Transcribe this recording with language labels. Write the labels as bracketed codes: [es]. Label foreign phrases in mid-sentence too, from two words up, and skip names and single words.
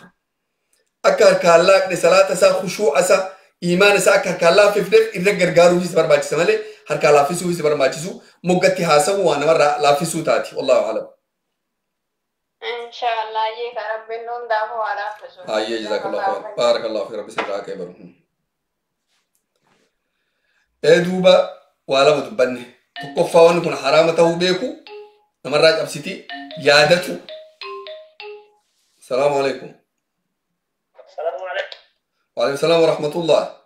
[om] Akka harkaa laaqne salaata isaa khushuu'a isaa iimaan isaa akka harkaa laaffifneef irra gargaaruu isa barbaachisa malee harkaa laaffisuu isa barbaachisu moggatti haasawuu waan namarraa laaffisuu taati. [ar] والله أعلم. [om] Inshallah ye ka rabbiin nuun daafuu waa laaffisu. [ar] Ayyee جزاك الله خير. بارك الله في [om] rabbi sirraa akka eebaru. Duuba waa lama dubbanne. Tokkoffaa wanni kun haraama ta'uu beeku namarraa cabsiti yaadatu. [ar] سلام عليكم. وعليكم السلام ورحمة الله.